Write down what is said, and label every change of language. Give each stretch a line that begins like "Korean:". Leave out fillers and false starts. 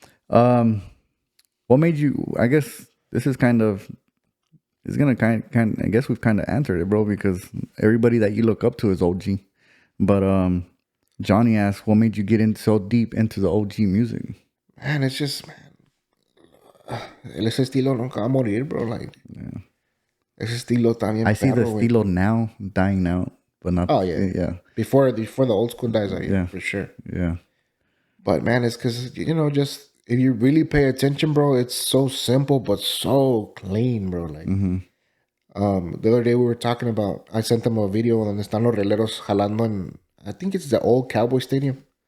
English: What made you, I guess this is it's going to I guess we've kind of answered it, bro, because everybody that you look up to is OG. But Johnny asked, what made you get in so deep into the OG music?
Spanish: Man, it's just, ese estilo nunca va a morir, bro. Like, ese estilo también.
English: I see the estilo now dying out, but not. Oh, yeah. Before the old school dies out, for sure. Yeah. But man, it's because, just if you really pay attention, bro, it's so simple but so clean, bro. Like, the other day we were talking about, I sent them a video donde están los rieleros jalando in, I think it's the old Cowboy Stadium.